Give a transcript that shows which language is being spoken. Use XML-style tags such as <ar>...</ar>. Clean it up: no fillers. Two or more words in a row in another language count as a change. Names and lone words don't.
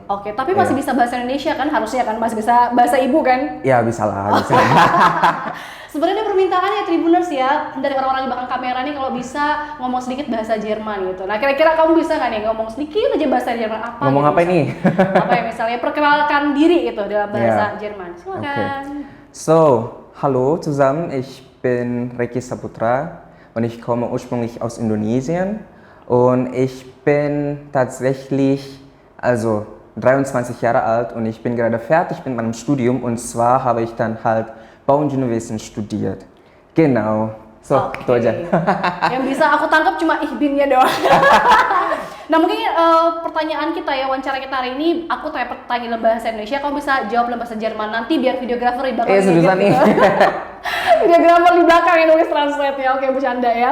<id>Oke, tapi masih bisa bahasa Indonesia kan? Harusnya kan masih bisa bahasa ibu kan? Ya bisa lah, bisa. Sebenarnya permintaannya Tribuners ya dari orang-orang di belakang kamera nih kalau bisa ngomong sedikit bahasa Jerman gitu. Nah, kira-kira kamu bisa nggak nih ngomong sedikit aja bahasa Jerman apa? Ngomong gitu, apa ini? Apa ya misalnya perkenalkan diri itu dalam bahasa Jerman. Silakan. Okay.</id> <de>So, hallo zusammen, ich bin Reki Saputra und ich komme ursprünglich aus Indonesien und ich bin tatsächlich 23 Jahre alt und ich bin gerade fertig mit meinem Studium und zwar habe ich dann halt Bauingenieurwesen studiert. Genau. So,</de> <id>itu aja. Yang bisa aku tangkap cuma ihbinnya doang. Nah, mungkin pertanyaan kita ya, wawancara kita hari ini, aku tanya pertanyaan dalam bahasa Indonesia, kamu bisa jawab dalam bahasa Jerman nanti biar videografer di belakang seriusan nih. Videografer di belakang yang nulis translate ya, oke bercanda ya.</id>